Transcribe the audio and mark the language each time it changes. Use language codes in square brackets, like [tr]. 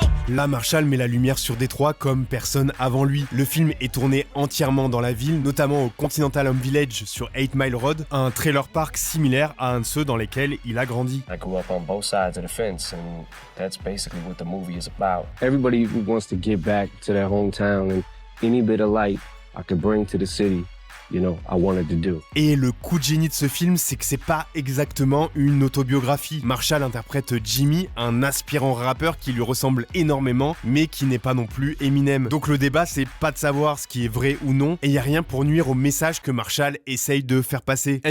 [fr] Là, Marshall met la lumière sur Détroit comme personne avant lui. Le film est tourné entièrement dans la ville, notamment au Continental Home Village sur 8 Mile Road, un trailer park similaire à un de ceux dans lesquels il a grandi. [en] I grew up on both sides of the fence, and that's basically what the movie is about. Everybody who wants to give back to their hometown and any bit of light I could bring to the city. You know, I wanted to do. [fr] Et le coup de génie de ce film, c'est que c'est pas exactement une autobiographie. Marshall interprète Jimmy, un aspirant rappeur qui lui ressemble énormément, mais qui n'est pas non plus Eminem. Donc le débat, c'est pas de savoir ce qui est vrai ou non, et y a rien pour nuire au message que Marshall essaye de faire passer.